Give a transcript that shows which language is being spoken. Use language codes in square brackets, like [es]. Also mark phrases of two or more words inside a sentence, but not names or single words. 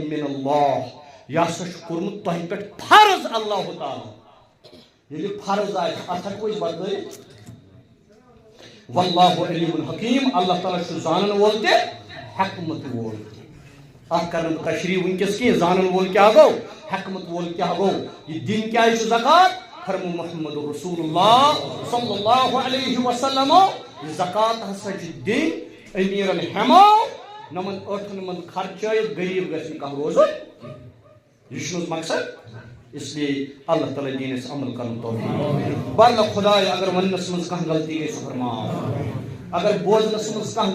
[ar] من اللہ [ks] یہِ ہسا چھُ کوٚرمُت تۄہہِ پٮ۪ٹھ فرض اللہ تعالیٰ ییٚلہِ فرض آسہِ اتھ ہٮ۪کو أسۍ بدلٲیِتھ [ar] واللہ علیم حکیم [ks] اللہ تعالیٰ چھُ زانن وول تہِ حکمت وول تہِ اتھ کرن بہٕ تشریح وٕنکیٚس کینٛہہ زانن وول کیٛاہ گوٚو حکمت وول کیٛاہ گوٚو یہِ دِنۍ کیٛازِ چھُ زکات فرمو محمد رسول اللہ [ar] صلی اللہ علیہ وسلم [ks] یہِ زکات ہسا چھِ دِنۍ امیٖرن ہٮ۪مو نمن ٲٹھن منٛز خرچٲیِتھ غریٖب گژھِ نہٕ کانٛہہ روزُن یہِ چھُنہٕ حظ مقصد اسلیے اللہ تعالیٰ دِیِن اَسہِ عمل کرُن توفیٖق بارلا خۄدایا اگر وننس منٛز کانٛہہ غلطی گٔے سُہ کر معاف اگر بوزنس منٛز کانٛہہ